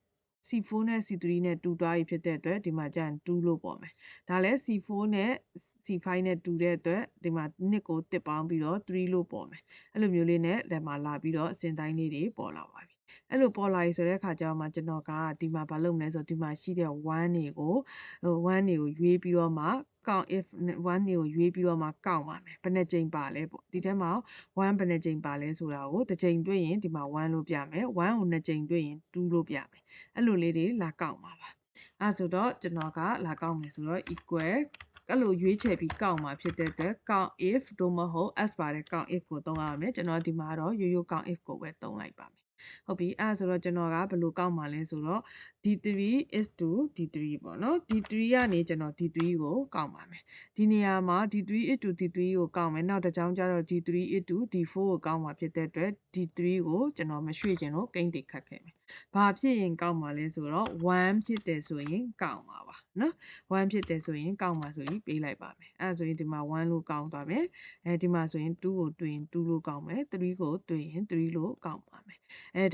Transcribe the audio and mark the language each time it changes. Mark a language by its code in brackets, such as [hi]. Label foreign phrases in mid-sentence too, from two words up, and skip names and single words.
[my] C4 နဲ့ C3 နဲ့တူသွားပြီဖြစ်တဲ့အတွက်ဒီမှာကျရင်2လို့ပေါ်မယ်ဒါလည်း C4 နဲ့ C5 နဲ့တူတဲ့အတွက်ဒီမှာ2ကိုတစ်ပေါင်းပြီးတော့3လို့ပေါ်မယ်အဲ့လိုမျိုးလေးနဲ့လက်မှာလာပြီးတော့အစဉ်တိုင်းလေးတွေပေါ်လာပါပြီအဲ့လိုပေါ်လာပြီဆိုတဲ့အခါကျတော့ကျွန်တော်ကဒီမှာဘာလုပ်မလဲဆိုတော့ဒီမှာရှိတဲ့1တွေကိုရွေးပြီးတော့မှ [en] count if [my] 1 တွေကိုရွေးပြီးတော့မှကောက်ပါမယ်ဘယ်နှကြိမ်ပါလဲပေါ့ဒီထဲမှာ1ဘယ်နှ ကြိမ်ပါလဲဆိုတာကိုတစ်ကြိမ်တွေ့ရင်ဒီမှာ1လို့ပြမယ်1ကို2ကြိမ်တွေ့ရင်2လို့ပြမယ်အဲ့လိုလေးတွေလာကောက်ပါအဲဆိုတော့ကျွန်တော်ကလာကောက်မယ်ဆိုတော့ equal အဲ့လိုရွေးချယ်ပြီးကောက်မှာဖြစ်တဲ့အတွက် [en] count if [my] တို့မဟုတ် s ပါတဲ့ [en] count if [my] ကိုသုံးရပါမယ်ကျွန်တော်ဒီမှာတော့ရိုးရိုး [en] count if [my] ကို ပဲသုံးလိုက်ပါမယ်ဟုတ်ပြီအဲ့ဆိုတော့ကျွန်တော်ကဘယ်လိုကောက်မှာလဲဆိုတော့ [en] D3 is to D3 [my] ပေါ့နော် D3 ကနေကျွန်တော် D3 ကိုကောက်ပါမယ်ဒီနေရာမှာ [en] D3 is to D3 [my] ကိုကောက်မယ်နောက်တစ်ကြောင်းကျတော့ [en] D3 is to D4 [my] ကိုကောက်မှာ ဖြစ်တဲ့အတွက် D3 ကိုကျွန်တော်မရွှေ့ခြင်းလို့ကိန်းတိခတ်ခဲ့မယ်ဘာဖြစ်ရင်ကောက်မှာလဲဆိုတော့1ဖြစ်တယ်ဆိုရင်ကောက်မှာပါနော်1ဖြစ်တယ်ဆိုရင်ကောက်မှာဆိုပြီးပေး လိုက်ပါမယ်အဲ့ဆိုရင်ဒီမှာ1လို့ကောက်သွားမယ်ဒီမှာဆိုရင်2ကိုတွေ့ရင်2လို့ကောက်မယ်3ကိုတွေ့ရင်3လို့ကောက်ပါမယ်ဒါ